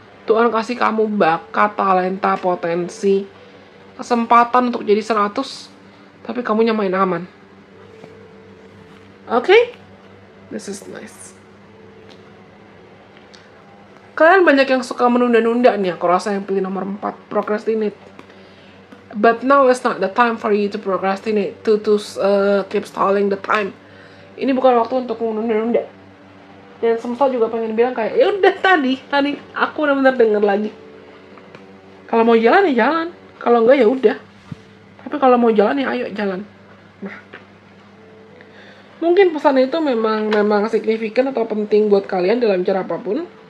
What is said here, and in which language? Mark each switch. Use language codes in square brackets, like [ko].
[id] Tuhan kasih kamu bakat, talenta, potensi, kesempatan untuk jadi 100, tapi kamu nyamain aman. Oke? [en] This is nice. [id] Kalian banyak yang suka menunda-nunda nih, aku rasa yang pilih nomor 4, procrastinate. [en] But now is not the time for you to procrastinate, to keep stalling the time. [id] Ini bukan waktu untuk menunda-nunda. Dan semesta juga pengen bilang kayak, ya udah tadi aku benar-benar denger lagi. Kalau mau jalan ya jalan, kalau enggak ya udah. Tapi kalau mau jalan ya ayo jalan. Nah, mungkin pesan itu memang signifikan atau penting buat kalian dalam cara apapun.